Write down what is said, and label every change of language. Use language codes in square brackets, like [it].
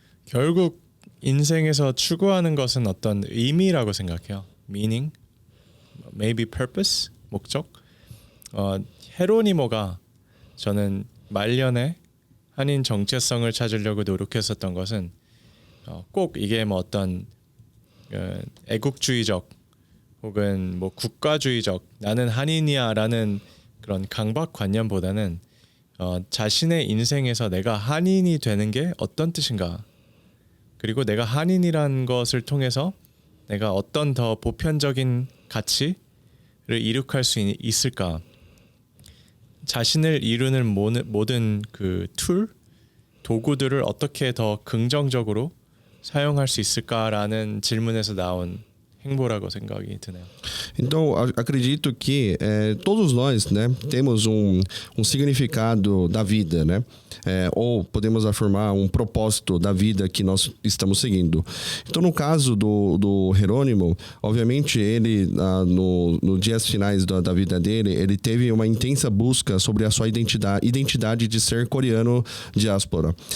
[ko] 결국 인생에서 추구하는 것은 어떤 의미라고 생각해요. [en] meaning, maybe purpose, 목적. [ko] 헤로니모가 저는 말년에 한인 정체성을 찾으려고 노력했었던 것은 꼭 이게 뭐 어떤 애국주의적 혹은 뭐 국가주의적 나는 한인이야라는 그런 강박관념보다는 자신의 인생에서 내가 한인이 되는 게 어떤 뜻인가, 그리고 내가 한인이라는 것을 통해서 내가 어떤 더 보편적인 가치를 이룩할 수 있을까, 자신을 이루는 모든 그 도구들을 어떻게 더 긍정적으로 사용할 수 있을까라는 질문에서 나온 행보라고 생각이 드네요. [pt] Então, acredito que todos nós, né, temos um significado da vida, né? Ou podemos afirmar um propósito da vida que nós estamos seguindo. Então, no caso do Jerônimo, obviamente ele nos dias finais da vida dele, ele teve uma intensa busca sobre a sua identidade de ser coreano diáspora.